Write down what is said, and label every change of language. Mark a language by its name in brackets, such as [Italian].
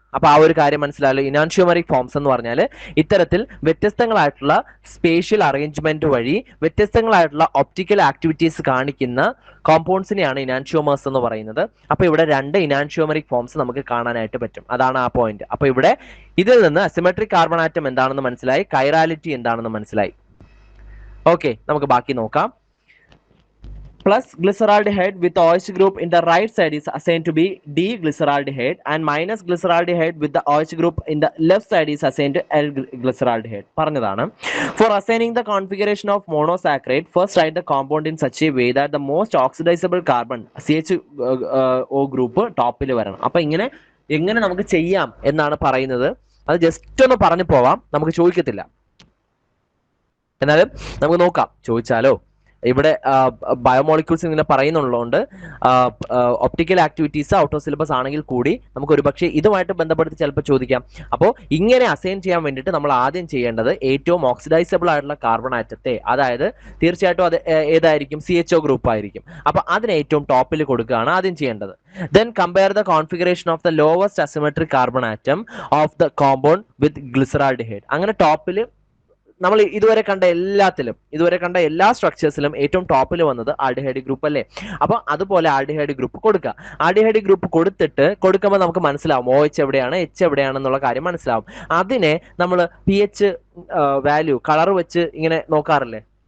[Malayalam] അപ്പൊ ആ ഒരു കാര്യം മനസ്സിലായല്ലോ. ഇനാൻഷ്യോമെറിക് ഫോംസ് എന്ന് പറഞ്ഞാൽ ഇത്തരത്തിൽ വ്യത്യസ്തങ്ങളായിട്ടുള്ള സ്പേഷ്യൽ അറേഞ്ച്മെന്റ് വഴി വ്യത്യസ്തങ്ങളായിട്ടുള്ള ഒപ്റ്റിക്കൽ ആക്ടിവിറ്റീസ് കാണിക്കുന്ന കോമ്പൗണ്ട്സിനെയാണ് ഇനാൻഷ്യോമേഴ്സ് എന്ന് പറയുന്നത്. അപ്പൊ ഇവിടെ 2 ഇനാൻഷ്യോമെറിക് ഫോംസ് നമുക്ക് കാണാനായിട്ട് പറ്റും, അതാണ് ആ പോയിന്റ്. അപ്പൊ ഇവിടെ ഇതിൽ നിന്ന് അസിമെട്രിക് കാർബൺ ആറ്റം എന്താണെന്ന് മനസ്സിലായി, കൈറാലിറ്റി എന്താണെന്ന് മനസ്സിലായി. ഓക്കെ, നമുക്ക് ബാക്കി നോക്കാം. [English] Plus glyceraldehyde with OH group in the right side is assigned to be D-glyceraldehyde, and minus glyceraldehyde with the OH group in the left side is assigned to L-glyceraldehyde. [Malayalam] പറഞ്ഞതാണ്. [English] For assigning the configuration of monosaccharide, first write the compound in such a way that the most oxidizable carbon CHO group [Malayalam] ടോപ്പിൽ വരണം. അപ്പൊ എങ്ങനെ നമുക്ക് ചെയ്യാം എന്നാണ് പറയുന്നത്. അത് ജസ്റ്റ് ഒന്ന് പറഞ്ഞു പോവാം, നമുക്ക് ചോദിക്കത്തില്ല. എന്നാലും നമുക്ക് നോക്കാം, ചോദിച്ചാലോ. ഇവിടെ ബയോമോളിക്യൂൾസ് ഇങ്ങനെ പറയുന്നുള്ളതുകൊണ്ട് optical activities out of syllabus ആണെങ്കിൽ കൂടി നമുക്ക് ഒരുപക്ഷെ ഇതുമായിട്ട് ബന്ധപ്പെടുത്തി ചിലപ്പോൾ ചോദിക്കാം. അപ്പോൾ ഇങ്ങനെ അസൈൻ ചെയ്യാൻ വേണ്ടിയിട്ട് നമ്മൾ ആദ്യം ചെയ്യേണ്ടത് ഏറ്റവും ഓക്സിഡൈസബിൾ ആയിട്ടുള്ള കാർബൺ ആറ്റത്തെ, അതായത് തീർച്ചയായിട്ടും അത് ഏതായിരിക്കും? CHO ഗ്രൂപ്പ് ആയിരിക്കും. അപ്പൊ അതിന് ഏറ്റവും ടോപ്പിൽ കൊടുക്കുകയാണ് ആദ്യം ചെയ്യേണ്ടത്. [English] Then compare the configuration of the lowest asymmetric carbon atom of the compound with glyceraldehyde. [Malayalam] അങ്ങനെ ടോപ്പിൽ നമ്മൾ ഇതുവരെ കണ്ട എല്ലാ സ്ട്രക്ചേഴ്സിലും ഏറ്റവും ടോപ്പിൽ വന്നത് ആൽഡിഹൈഡ് ഗ്രൂപ്പ് അല്ലേ? അപ്പൊ അതുപോലെ ആൽഡിഹൈഡ് ഗ്രൂപ്പ് കൊടുക്കുക. ആൽഡിഹൈഡ് ഗ്രൂപ്പ് കൊടുക്കുമ്പോൾ നമുക്ക് മനസ്സിലാവും OH എവിടെയാണ്, H എവിടെയാണെന്നുള്ള കാര്യം മനസ്സിലാവും. അതിനെ നമ്മൾ pH വാല്യൂ കളർ വെച്ച് ഇങ്ങനെ നോക്കാറില്ലേ?